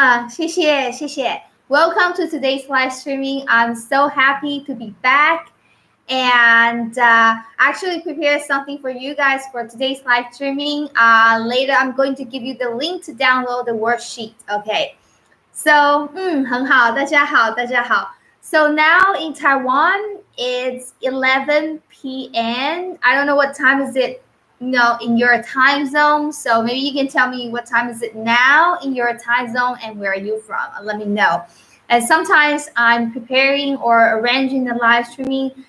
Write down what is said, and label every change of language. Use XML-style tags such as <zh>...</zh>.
<zh>谢谢, 谢谢.</zh> <en>Welcome to today's live streaming. I'm so happy to be back. And actually prepared something for you guys for today's live streaming. Later, I'm going to give you the link to download the worksheet. Okay. So,</en> <zh>很好，大家好，大家好.</zh> <en>So now in Taiwan, it's 11 p.m. I don't know what time is it, in your time zone. So maybe you can tell me what time is it now in your time zone and where are you from? Let me know. And sometimes I'm preparing or arranging the live streaming.</en>